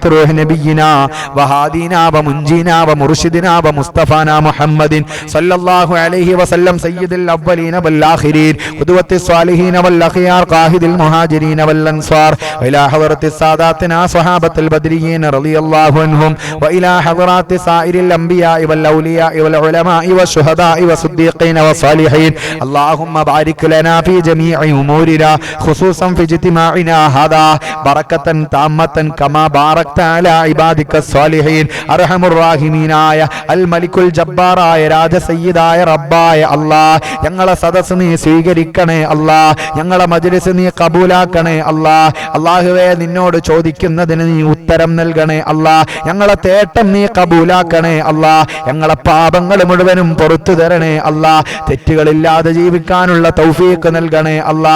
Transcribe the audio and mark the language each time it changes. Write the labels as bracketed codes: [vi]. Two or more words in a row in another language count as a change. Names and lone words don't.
[ar] روح نبينا وهادينا ومنجينا ومرشدنا ومصطفانا محمد صلى الله عليه وسلم سيد الأولين والآخرين قدوة الصالحين والأخيار قائد المهاجرين والأنصار وإلى حضرة الساداتنا صحابة البدريين رضي الله عنهم وإلى حضرات سائر الأنبياء والأولياء والعلماء والشهداء والصديقين والصالحين. اللهم بارك لنا في جميع أمورنا خصوصا في اجتماعنا هذا بركة تامة كما باركت على عبادك الصالحين. أرحم الراحمين الملك الجبار راج [ml] സയ്യിദായ റബ്ബായ അല്ലാഹ്, ഞങ്ങളെ സദസ്സ് നീ സ്വീകരിക്കണേ അല്ലാഹ്, ഞങ്ങളെ മജ്ലിസ് നീ കബൂലാക്കണേ അല്ലാഹ്. അല്ലാഹുവേ, നിന്നോട് ചോദിക്കുന്നതിന് നീ ഉത്തരം നൽകണേ അല്ലാഹ്, ഞങ്ങളെ തേട്ടം നീ കബൂലാക്കണേ അല്ലാഹ്, ഞങ്ങളെ പാപങ്ങൾ മുഴുവനും പുറത്തു തരണേ അല്ലാഹ്, തെറ്റുകളില്ലാതെ ജീവിക്കാനുള്ള തൗഫീഖ് നൽകണേ അല്ലാഹ്.